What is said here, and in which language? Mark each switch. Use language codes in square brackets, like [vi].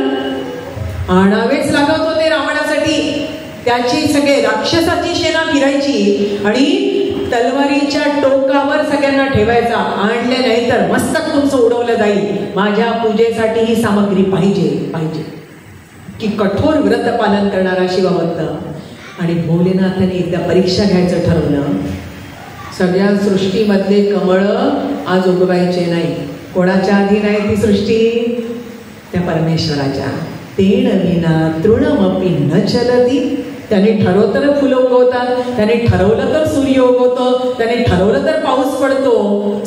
[mr] आणावेच लागत होते रावणासाठी. त्याची सगळे राक्षसाची सेना फिरायची आणि तलवारीच्या टोकावर सगळ्यांना ठेवायचा. आणले नाही तर मस्तक तुमचं उडवलं जाईल. माझ्या पूजेसाठी ही सामग्री पाहिजे पाहिजे. की कठोर व्रत पालन करणारा शिवभक्त. आणि भोलेनाथाने एकदा परीक्षा घ्यायचं ठरवलं. सगळ्या सृष्टीमधले कमळ आज उगवायचे नाही. कोणाच्या आधी नाही ती सृष्टी? त्या परमेश्वराच्या. [sa] तेण विना तृणमपि न चलती. [mr] त्याने ठरवलं तर फुलं उगवतात, त्याने ठरवलं तर सूर्य उगवतो, त्याने ठरवलं तर पाऊस पडतो.